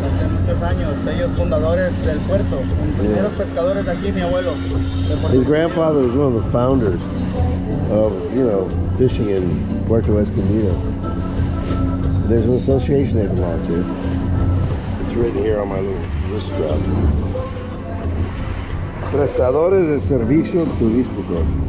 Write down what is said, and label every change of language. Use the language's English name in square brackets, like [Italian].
[Spanish] Hace muchos años, ellos fundadores del puerto. Los primeros pescadores de aquí, mi abuelo. [English] His grandfather was one of the founders of, fishing in Puerto Escondido. There's an association they belong to. It's written here on my little wrist strap. [Spanish] Prestadores de servicios turísticos.